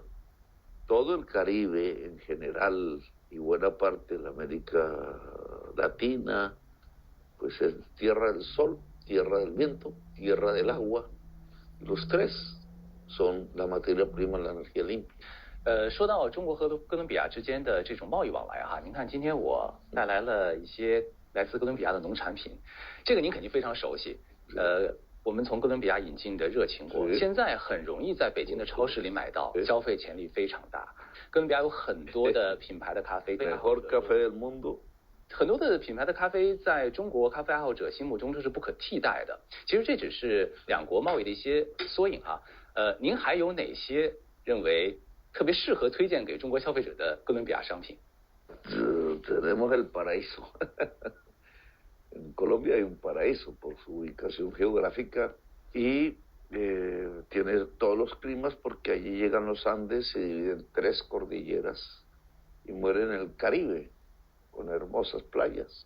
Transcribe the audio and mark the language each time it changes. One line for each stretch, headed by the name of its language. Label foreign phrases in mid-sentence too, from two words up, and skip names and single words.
Spanish: Todo el Caribe en general y buena parte de la América Latina, pues es tierra del sol, tierra del viento, tierra del agua. Los tres son la materia prima, la energía limpia.
Chinese: 说到中国和哥伦比亚之间的这种贸易往来哈，您看今天我带来了一些来自哥伦比亚的农产品，这个您肯定非常熟悉。我们从哥伦比亚引进的热情果，现在很容易在北京的超市里买到，消费潜力非常大。哥伦比亚有很多的品牌的咖啡，
Spanish: Mejor café del mundo。
Chinese: 很多的品牌的咖啡在中国咖啡爱好者心目中都是不可替代的。其实这只是两国贸易的一些缩影哈。您还有哪些认为特别适合推荐给中国消费者的哥伦比亚商品？
Spanish: Tenemos el paraíso. En Colombia hay un paraíso por su ubicación geográfica y tiene todos los climas porque allí llegan los Andes, se dividen 3 cordilleras y mueren en el Caribe con hermosas playas.